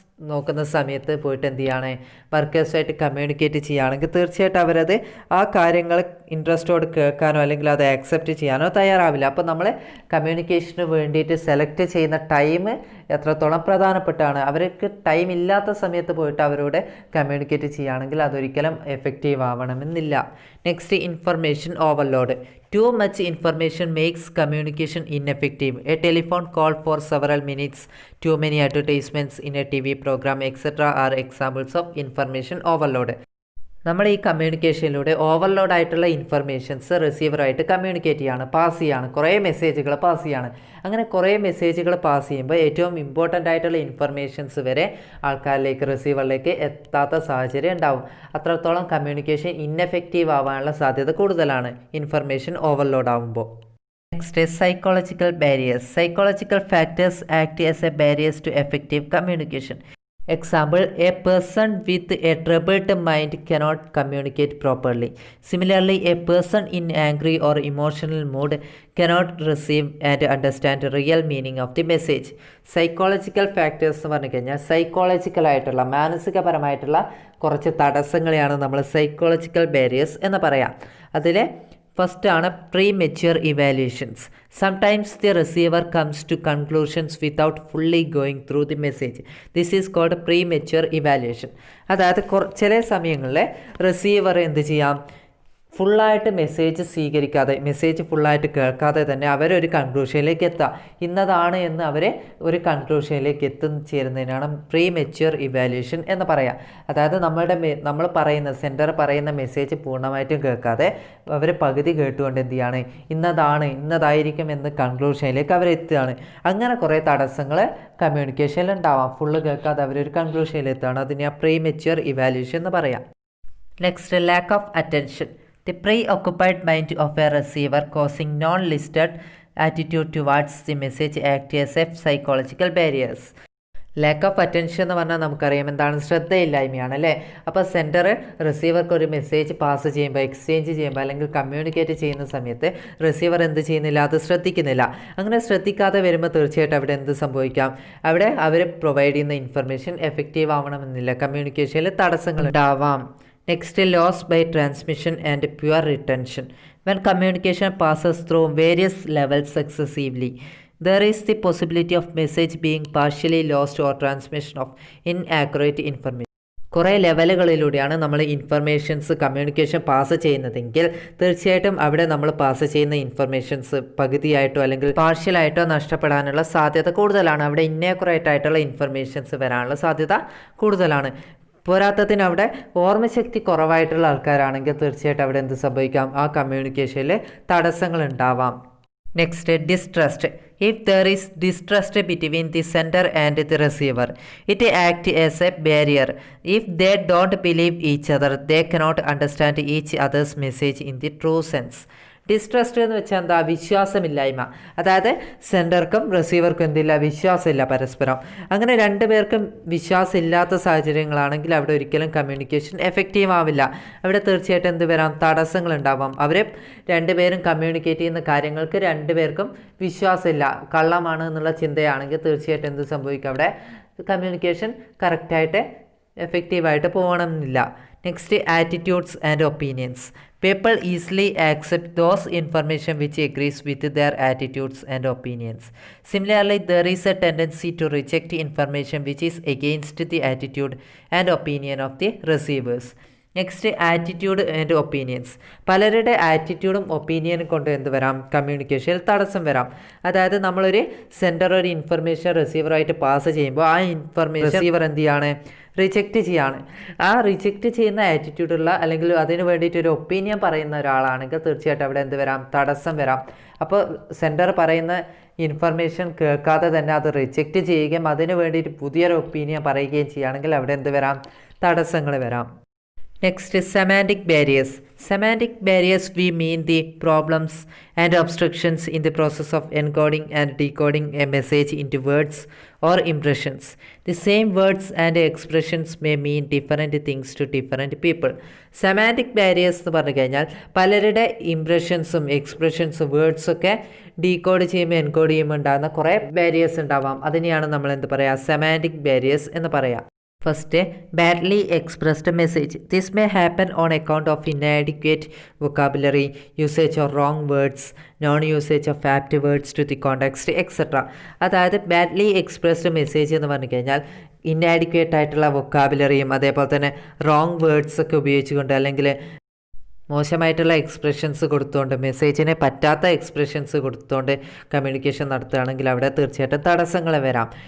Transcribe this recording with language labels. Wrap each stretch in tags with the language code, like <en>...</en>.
<ml>നോക്കുന്ന സമയത്ത് പോയിട്ട് എന്ത് ചെയ്യാണ്, വർക്കേഴ്സുമായിട്ട് കമ്മ്യൂണിക്കേറ്റ് ചെയ്യുകയാണെങ്കിൽ തീർച്ചയായിട്ടും അവരത് ആ കാര്യങ്ങൾ ഇൻട്രസ്റ്റോട് കേൾക്കാനോ അല്ലെങ്കിൽ അത് ആക്സെപ്റ്റ് ചെയ്യാനോ തയ്യാറാവില്ല. അപ്പോൾ നമ്മൾ കമ്മ്യൂണിക്കേഷന് വേണ്ടിയിട്ട് സെലക്ട് ചെയ്യുന്ന ടൈം എത്രത്തോളം പ്രധാനപ്പെട്ടാണ്. അവർക്ക് ടൈം ഇല്ലാത്ത സമയത്ത് പോയിട്ട് അവരോട് കമ്മ്യൂണിക്കേറ്റ് ചെയ്യുകയാണെങ്കിൽ അതൊരിക്കലും എഫക്റ്റീവ് ആവണമെന്നില്ല.</ml> <en>Next, information overload. Too much information makes communication ineffective. A telephone call for several minutes, too many advertisements in a TV program, etc. are examples of information overload.</en> <ml>നമ്മൾ ഈ കമ്മ്യൂണിക്കേഷനിലൂടെ overload ആയിട്ടുള്ള informations റിസീവറായിട്ട് communicate ചെയ്യാണ്, pass ചെയ്യാണ്, കുറേ മെസ്സേജുകൾ pass ചെയ്യാണ്. അങ്ങനെ കുറേ മെസ്സേജുകൾ പാസ് ചെയ്യുമ്പോൾ ഏറ്റവും ഇമ്പോർട്ടൻ്റ് ആയിട്ടുള്ള ഇൻഫർമേഷൻസ് വരെ ആൾക്കാരിലേക്ക്, റിസീവറിലേക്ക് എത്താത്ത സാഹചര്യം ഉണ്ടാവും. അത്രത്തോളം കമ്മ്യൂണിക്കേഷൻ ഇന്നെഫക്റ്റീവ് ആവാനുള്ള സാധ്യത കൂടുതലാണ് ഇൻഫർമേഷൻ ഓവർലോഡ് ആകുമ്പോൾ.</ml> <en>Next, psychological barriers. Psychological factors act as a barriers to effective communication. Example, a person with a troubled mind cannot communicate properly. Similarly, a person in angry or emotional mood cannot receive and understand the real meaning of the message. Psychological factors</en> <ml>എന്ന് പറഞ്ഞു കഴിഞ്ഞാൽ സൈക്കോളജിക്കലായിട്ടുള്ള, മാനസികപരമായിട്ടുള്ള കുറച്ച് തടസ്സങ്ങളെയാണ് നമ്മൾ psychological barriers എന്ന് പറയാം. അതിൽ first ആണ്</ml> <en>premature evaluations. Sometimes the receiver comes to conclusions without fully going through the message. This is called premature evaluation.</en> <ml>അതായത് ചില സമയങ്ങളിൽ റിസീവർ എന്ത് ചെയ്യാം, ഫുള്ളായിട്ട് മെസ്സേജ് സ്വീകരിക്കാതെ, മെസ്സേജ് ഫുള്ളായിട്ട് കേൾക്കാതെ തന്നെ അവരൊരു കൺക്ലൂഷനിലേക്ക് എത്താം, ഇന്നതാണ് എന്ന് അവരെ ഒരു കൺക്ലൂഷനിലേക്ക് എത്തിച്ചേരുന്നതിനാണ് പ്രീമെച്യൂർ ഇവാലുവേഷൻ എന്ന് പറയാം. അതായത് നമ്മൾ പറയുന്ന സെൻറ്റർ പറയുന്ന മെസ്സേജ് പൂർണ്ണമായിട്ടും കേൾക്കാതെ അവർ പകുതി കേട്ടുകൊണ്ട് എന്ത് ചെയ്യാണ്, ഇന്നതായിരിക്കും എന്ന് കൺക്ലൂഷനിലേക്ക് അവരെത്തുകയാണ്. അങ്ങനെ കുറേ തടസ്സങ്ങൾ കമ്മ്യൂണിക്കേഷനിൽ ഉണ്ടാവാം. ഫുള്ള് കേൾക്കാതെ അവരൊരു കൺക്ലൂഷനിലെത്തുകയാണ്. അതിനെ പ്രീമെച്യൂർ ഇവാലുവേഷൻ എന്ന് പറയാം.</ml> <en>Next, lack of attention. The preoccupied mind of a receiver causing non-listed attitude towards the message act as a psychological barriers.</en> <ml>Lack of attention എന്ന് പറഞ്ഞാൽ നമുക്കറിയാം എന്താണ്, ശ്രദ്ധയില്ലായ്മയാണ് അല്ലേ. അപ്പോൾ സെൻറ്റർ റിസീവർക്ക് ഒരു മെസ്സേജ് പാസ് ചെയ്യുമ്പോൾ, എക്സ്ചേഞ്ച് ചെയ്യുമ്പോൾ അല്ലെങ്കിൽ കമ്മ്യൂണിക്കേറ്റ് ചെയ്യുന്ന സമയത്ത് റിസീവർ എന്ത് ചെയ്യുന്നില്ല, അത് ശ്രദ്ധിക്കുന്നില്ല. അങ്ങനെ ശ്രദ്ധിക്കാതെ വരുമ്പോൾ തീർച്ചയായിട്ടും അവിടെ എന്ത് സംഭവിക്കാം, അവിടെ അവർ പ്രൊവൈഡ് ചെയ്യുന്ന ഇൻഫർമേഷൻ എഫക്റ്റീവ് ആവണമെന്നില്ല, കമ്മ്യൂണിക്കേഷനിൽ തടസ്സങ്ങൾ ഉണ്ടാവാം.</ml> <en>Next, loss by transmission and pure retention. When communication passes through various levels successively, there is the possibility of message being partially lost or transmission of inaccurate information.</en> <ml>കുറേ ലെവലുകളിലൂടെയാണ് നമ്മൾ informations communication pass ചെയ്യുന്നതെങ്കിൽ തീർച്ചയായിട്ടും അവിടെ നമ്മൾ pass ചെയ്യുന്ന informations പകുതിയായിട്ടോ അല്ലെങ്കിൽ പാർഷ്യലായിട്ടോ നഷ്ടപ്പെടാനുള്ള സാധ്യത കൂടുതലാണ്. അവിടെ ഇന്നാക്കുറേറ്റ് ആയിട്ടുള്ള ഇൻഫർമേഷൻസ് വരാനുള്ള സാധ്യത കൂടുതലാണ്. പോരാത്തതിന് അവിടെ ഓർമ്മശക്തി കുറവായിട്ടുള്ള ആൾക്കാരാണെങ്കിൽ തീർച്ചയായിട്ടും അവിടെ എന്ത് സംഭവിക്കാം, ആ കമ്മ്യൂണിക്കേഷനിൽ തടസ്സങ്ങൾ ഉണ്ടാവാം.</ml> <en>Next, distrust. If there is distrust between the sender and the receiver, it acts as a barrier. If they don't believe each other, they cannot understand each other's message in the true sense.</en> <ml>Distrust എന്ന് വെച്ചാൽ എന്താ, വിശ്വാസമില്ലായ്മ. അതായത് സെൻറ്റർക്കും റിസീവർക്കും എന്തില്ല, വിശ്വാസമില്ല പരസ്പരം. അങ്ങനെ രണ്ടുപേർക്കും വിശ്വാസമില്ലാത്ത സാഹചര്യങ്ങളാണെങ്കിൽ അവിടെ ഒരിക്കലും കമ്മ്യൂണിക്കേഷൻ എഫക്റ്റീവ് ആവില്ല. അവിടെ തീർച്ചയായിട്ടും എന്ത് വരാം, തടസ്സങ്ങൾ ഉണ്ടാവാം. അവർ രണ്ടുപേരും കമ്മ്യൂണിക്കേറ്റ് ചെയ്യുന്ന കാര്യങ്ങൾക്ക് രണ്ടുപേർക്കും വിശ്വാസമില്ല, കള്ളമാണ് എന്നുള്ള ചിന്തയാണെങ്കിൽ തീർച്ചയായിട്ടും എന്ത് സംഭവിക്കും, അവിടെ കമ്മ്യൂണിക്കേഷൻ കറക്റ്റായിട്ട് എഫക്റ്റീവായിട്ട് പോകണമെന്നില്ല.</ml> <en>Next, attitudes and opinions. People easily accept those information which agrees with their attitudes and opinions. Similarly, there is a tendency to reject information which is against the attitude and opinion of the receivers. Next, attitude and opinions.</en> <ml>പലരുടെ ആറ്റിറ്റ്യൂഡും ഒപ്പീനിയനും കൊണ്ട് എന്ത് വരാം, കമ്മ്യൂണിക്കേഷനിൽ തടസ്സം വരാം. അതായത് നമ്മളൊരു centre ഒരു information റിസീവറായിട്ട് pass ചെയ്യുമ്പോൾ ആ ഇൻഫർമേഷൻ റിസീവർ എന്ത് ചെയ്യാണ്, റിജക്റ്റ് ചെയ്യാണ്. ആ റിജക്റ്റ് ചെയ്യുന്ന ആറ്റിറ്റ്യൂഡുള്ള അല്ലെങ്കിൽ അതിന് വേണ്ടിയിട്ട് ഒരു ഒപ്പീനിയൻ പറയുന്ന ഒരാളാണെങ്കിൽ തീർച്ചയായിട്ടും അവിടെ എന്ത് വരാം, തടസ്സം വരാം. അപ്പോൾ സെൻറ്റർ പറയുന്ന ഇൻഫർമേഷൻ കേൾക്കാതെ തന്നെ അത് റിജക്റ്റ് ചെയ്യുകയും അതിന് വേണ്ടിയിട്ട് പുതിയൊരു ഒപ്പീനിയൻ പറയുകയും ചെയ്യുകയാണെങ്കിൽ അവിടെ എന്ത് വരാം, തടസ്സങ്ങൾ വരാം.</ml> <en>Next is semantic barriers. Semantic barriers, we mean the problems and obstructions in the process of encoding and decoding a message into words or impressions. The same words and expressions may mean different things to different people. Semantic barriers</en> <ml>എന്ന് പറഞ്ഞു കഴിഞ്ഞാൽ പലരുടെ ഇംപ്രഷൻസും എക്സ്പ്രഷൻസും വേർഡ്സൊക്കെ decode ചെയ്യുമ്പോൾ encode ചെയ്യുമ്പോൾ ഉണ്ടാകുന്ന കുറേ barriers ഉണ്ടാവാം. അതിനെയാണ് നമ്മൾ എന്ത് പറയുക, സെമാൻറ്റിക് ബാരിയേഴ്സ് എന്ന് പറയാം.</ml> <en>First, badly expressed message. This may happen on account of inadequate vocabulary, usage of wrong words, non-usage of apt words to the context, etc.</en> <ml>അതായത് ബാഡ്ലി എക്സ്പ്രസ്ഡ് മെസ്സേജ് എന്ന് പറഞ്ഞു കഴിഞ്ഞാൽ ഇന്നാഡിക്വേറ്റ് ആയിട്ടുള്ള വൊക്കാബുലറിയും അതേപോലെ തന്നെ റോങ് വേർഡ്സ് ഒക്കെ ഉപയോഗിച്ചുകൊണ്ട് അല്ലെങ്കിൽ മോശമായിട്ടുള്ള എക്സ്പ്രഷൻസ് കൊടുത്തുകൊണ്ട് മെസ്സേജിനെ പറ്റാത്ത എക്സ്പ്രഷൻസ് കൊടുത്തുകൊണ്ട് കമ്മ്യൂണിക്കേഷൻ നടത്തുകയാണെങ്കിൽ അവിടെ തീർച്ചയായിട്ടും തടസ്സങ്ങൾ വരാം.</ml>